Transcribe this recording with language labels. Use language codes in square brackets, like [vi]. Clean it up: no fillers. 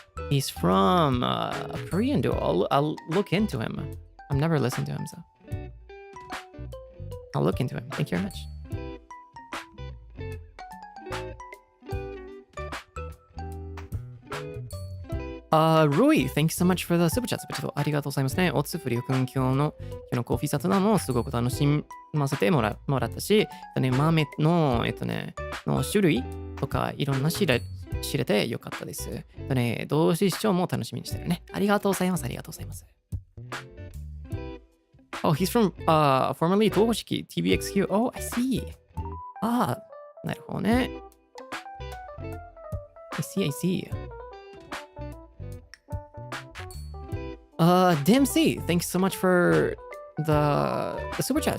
[en] He's from a Korean duo. I'll look into him. I've never listened to him, so I'll look into him. Thank you very much. Rui, thank you so much for the super chat. [ja] ありがとうございますね。おつふりおくん今日のコーヒー雑談もすごく楽しませてもらったし、豆の、の種類とかいろんな知れてよかったです。同時視聴も楽しみにしてるね。ありがとうございます。 [en] Oh, he's from formerly Tohoshiki, TBXQ. Oh, I see. [ja] なるほどね。 [en] I see. Dempsey, thanks so much for the super chat.